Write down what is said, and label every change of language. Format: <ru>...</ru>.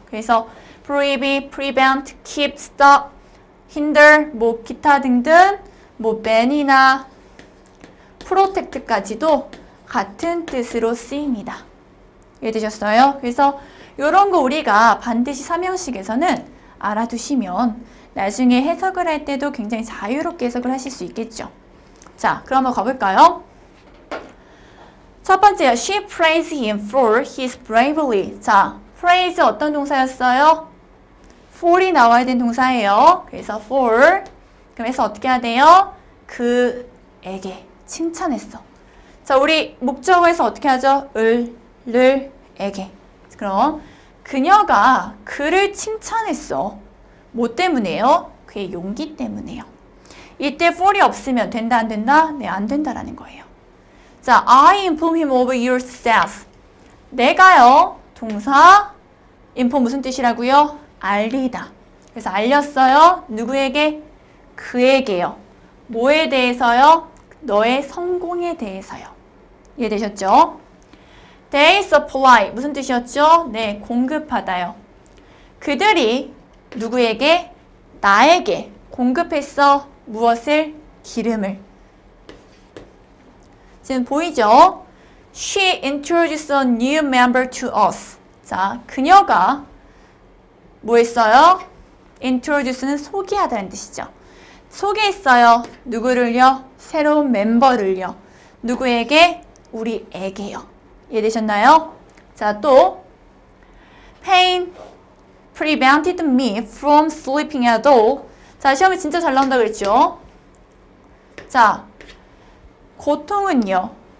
<ko>그래서 prohibit, prevent, keep, stop, hinder, 뭐 기타 등등 뭐 ban이나 protect까지도 같은 뜻으로 쓰입니다. 이해되셨어요? 그래서 이런 거 우리가 반드시 3형식에서는 알아두시면 나중에 해석을 할 때도 굉장히 자유롭게 해석을 하실 수 있겠죠. 자, 그럼 한번 가볼까요? 첫 번째요.</ko> <en>She praised him for his bravery.</en> <ko>자, praise 어떤 동사였어요? for이 나와야 되는 동사예요. 그래서 for. 그래서 어떻게 해야 돼요? 그에게 칭찬했어. 자, 우리 목적어에서 어떻게 하죠? 에게. 그럼 그녀가 그를 칭찬했어. 뭐 때문에요? 그의 용기 때문에요. 이때 for이 없으면 된다 안 된다? 네, 안 된다라는 거예요.</ko> <en>자, I inform him of your success.</en> <ko>내가요, 동사 inform 무슨 뜻이라고요? 알리다. 그래서 알렸어요. 누구에게? 그에게요. 뭐에 대해서요? 너의 성공에 대해서요. 이해되셨죠?</ko> <en>They supply</en> <ko>무슨 뜻이었죠? 네, 공급하다요. 그들이 누구에게? 나에게 공급했어. 무엇을? 기름을. 지금 보이죠?</ko> <en>She introduced a new member to us.</en> <ko>자, 그녀가 뭐 했어요? introduce는 소개하다는 뜻이죠. 소개했어요. 누구를요? 새로운 멤버를요. 누구에게? 우리에게요. 이해되셨나요? 자, 또</ko> <en>pain prevented me from sleeping at all.</en> <ko>자, 시험에 진짜 잘 나온다 그랬죠? 자, 고통은요.</ko>